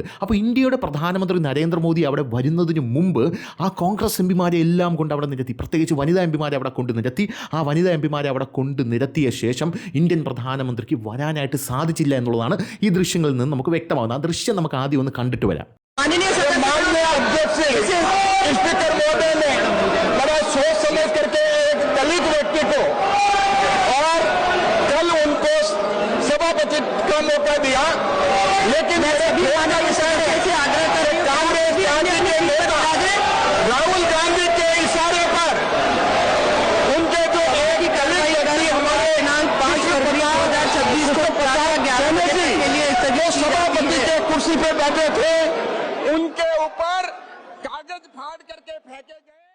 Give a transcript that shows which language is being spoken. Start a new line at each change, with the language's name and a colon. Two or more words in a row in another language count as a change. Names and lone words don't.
Malayalam: അപ്പോൾ ഇന്ത്യയുടെ പ്രധാനമന്ത്രി നരേന്ദ്രമോദി അവിടെ വരുന്നതിന് മുമ്പ് ആ കോൺഗ്രസ് MPമാരെ എല്ലാം കൊണ്ട് അവിടെ നിരത്തി, പ്രത്യേകിച്ച് വനിതാ MPമാരെ അവിടെ കൊണ്ട് നിരത്തി. ആ വനിതാ MPമാരെ അവിടെ കൊണ്ട് നിരത്തിയ ശേഷം ഇന്ത്യൻ പ്രധാനമന്ത്രിക്ക് വരാനായിട്ട് സാധിച്ചില്ല എന്നുള്ളതാണ് ഈ ദൃശ്യങ്ങളിൽ നിന്ന് നമുക്ക് വ്യക്തമാകുന്നത്. ആ ദൃശ്യം നമുക്ക് ആദ്യം ഒന്ന് കണ്ടിട്ട് വരാം.
Hindi: सोच समझ करके एक दलित व्यक्ति को और कल उनको सभापति का मौका दिया, लेकिन कांग्रेस पार्टी के नेता राहुल गांधी के इशारे पर उनके जो एक दलित व्यक्ति हमारे 5 फरवरी 2026 को सभापति के कुर्सी पर बैठे थे, उनके ऊपर कागज फाड़ करके फेंके गए।